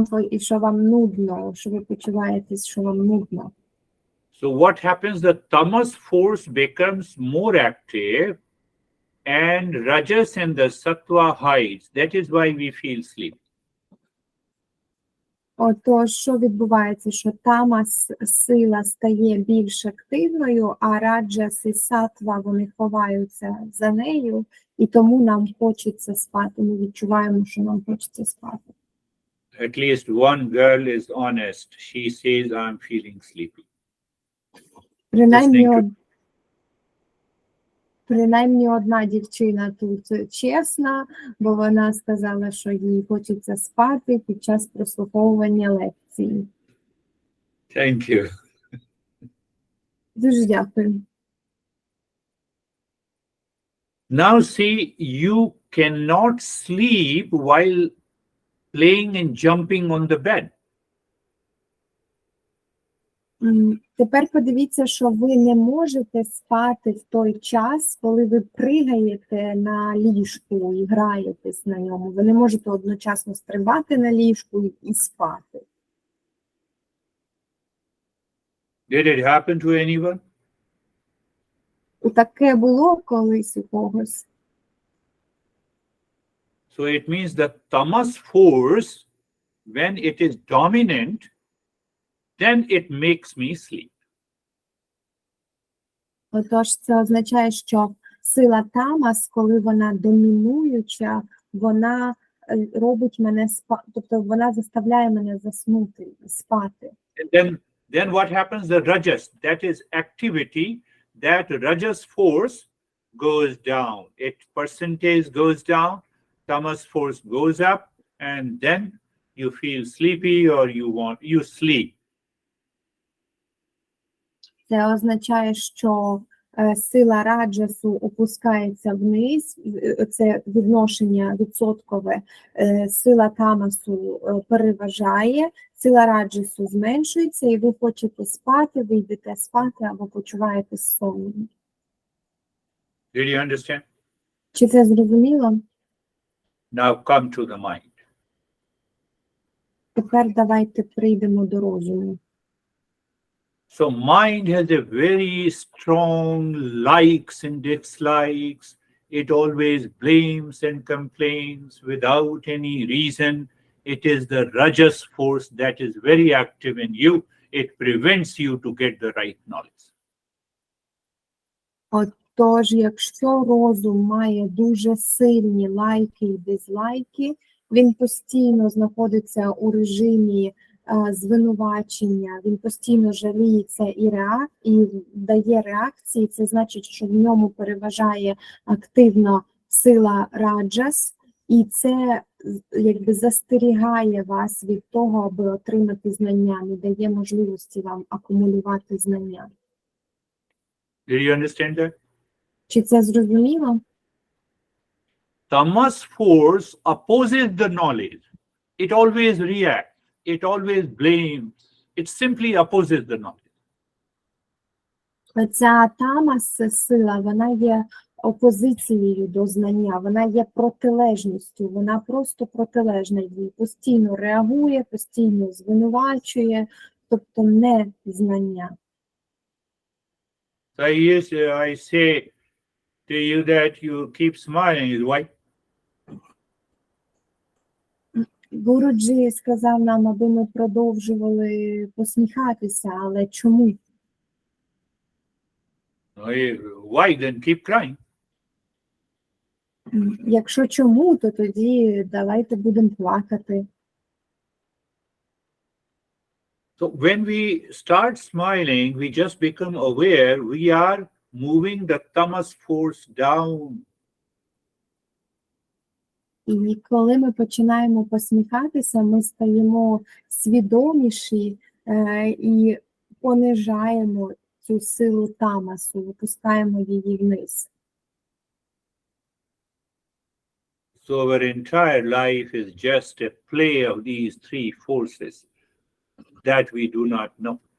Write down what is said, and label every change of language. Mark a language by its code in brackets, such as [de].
[uk] І що вам нудно, що ви почуваєтесь, що вам нудно. [en] So what happens? The tamas force becomes more active and rajas and the sattva hides. That is why we feel sleepy. [uk] Отож, що відбувається, що тамас-сила стає більш активною, а раджас і сатва, вони ховаються за нею, і тому нам хочеться спати, ми відчуваємо, що нам хочеться спати. [en] At least one girl is honest. She says, I'm feeling sleepy. [uk] Принаймні одна дівчина тут чесна, бо вона сказала, що їй хочеться спати під час прослуховування лекції. [en] Thank you. [uk] Дуже дякую. [en] Now see, you cannot sleep while playing and jumping on the bed. [uk] Тепер подивіться, що ви не можете спати в той час, коли ви пригаєте на ліжку і граєтесь на ньому. Ви не можете одночасно стрибати на ліжку і спати. [en] Did it happen to anyone? [uk] Таке було колись у когось. [en] So it means the tamas force, when it is dominant, then it makes me sleep. [uk] Отож, це означає, що сила тамас, коли вона домінуюча, вона робить мене тобто вона заставляє мене заснути, спати. [en] And then what happens? The rajas, that is activity, that rajas force goes down. Its percentage goes down, tamas force goes up, and then you feel sleepy or you sleep. [uk] Це означає, що сила раджасу опускається вниз, це відношення відсоткове, сила тамасу переважає, сила раджасу зменшується, і ви хочете спати, ви йдете спати або почуваєтесь сонним. [en] Did you understand? [uk] Чи це зрозуміло? [en] Now come to the mind. [uk] Тепер давайте прийдемо до розуму. [en] So mind has a very strong likes and dislikes. It always blames and complains without any reason. It is the rajas force that is very active in you. It prevents you to get the right knowledge. [uk] Тож, якщо розум має дуже сильні лайки і дизлайки, він постійно знаходиться у режимі звинувачення, він постійно жаліється і дає реакції, це значить, що в ньому переважає активно сила раджас, і це якби застерігає вас від того, аби отримати знання, не дає можливості вам акумулювати знання. [en] Did you understand that? [uk] Чи це зрозуміло? [en] Tamas force opposes the knowledge. It always reacts. It always blames. It simply opposes the knowledge. [uk] Ця тамас сила, вона є опозицією до знання, вона є протилежністю, вона просто протилежна їй, постійно реагує, постійно звинувачує, тобто не знання. [en] So I say to you that you keep smiling. Why? [uk] Гуруджі сказав нам, аби ми продовжували посміхатися, але чому? [en] Why? Then keep crying. [uk] Якщо чому, то тоді давайте будемо плакати. [en] So when we start smiling, we just become aware we are moving the tamas force down. [uk] І коли ми починаємо посміхатися, ми стаємо свідоміші і понижаємо цю силу тамасу, випускаємо її вниз. [en] So our entire life is just a play of these three forces that we do not know.